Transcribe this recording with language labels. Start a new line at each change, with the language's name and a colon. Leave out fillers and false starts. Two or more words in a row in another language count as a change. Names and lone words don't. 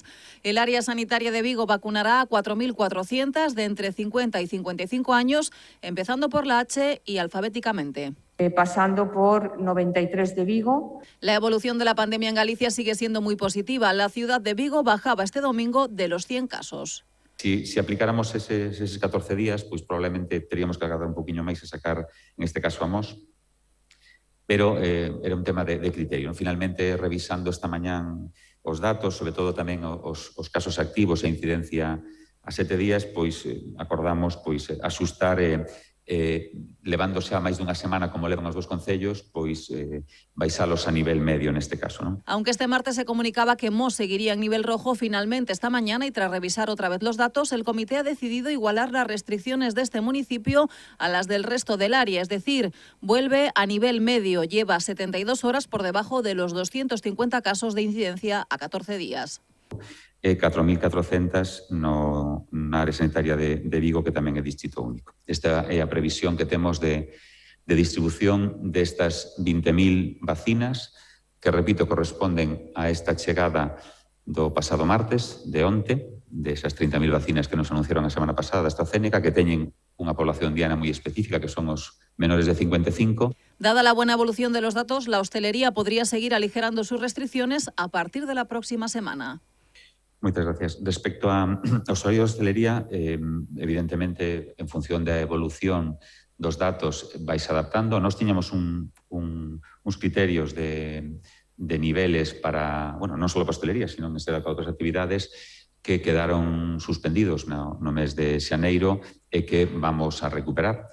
Spanish: El área sanitaria de Vigo vacunará a 4.400 de entre 50 y 55 años, empezando por la H y alfabéticamente. Pasando por 93 de Vigo. La evolución de la pandemia en Galicia sigue siendo muy positiva. La ciudad de Vigo bajaba este domingo de los 100 casos.
Galician: Si aplicáramos eses 14 días, pois probablemente teríamos que agardar un poquinho máis a sacar,
Spanish: en este caso,
Galician: a Mos, pero era un tema de criterio. Finalmente, revisando esta mañán os datos, sobre todo tamén os casos activos e incidencia a 7 días, pois acordamos axustar levándose a máis dunha semana como levan os dos concellos, pois baixalos a nivel medio neste caso, non?
Spanish: Aunque este martes se comunicaba que Mos seguiría en nivel rojo, finalmente esta mañana y tras revisar otra vez los datos, el comité ha decidido igualar las restricciones de este municipio a las del resto del área, es decir, vuelve a nivel medio, lleva 72 horas por debajo de los 250 casos de incidencia a 14 días.
Galician: 4.400 na área sanitaria de Vigo, que tamén é distrito único. Esta é a previsión que temos de distribución destas 20.000 vacinas, que, repito, corresponden a esta chegada do pasado martes, de onte, desas 30.000 vacinas que nos anunciaron a semana pasada da AstraZeneca, que teñen unha población diana moi específica, que son os menores de 55.
Spanish: Dada la buena evolución de los datos, la hostelería podría seguir aligerando sus restricciones a partir de la próxima semana.
Galician: Moitas gracias. Respecto aos horarios de hostelería, evidentemente, en función da evolución dos datos, vais adaptando. Nós tiñamos uns criterios de niveles para, bueno, non só para hostelería,
Spanish: sino en este
Galician: para outras actividades que quedaron suspendidos no mes de xaneiro e que vamos a recuperar.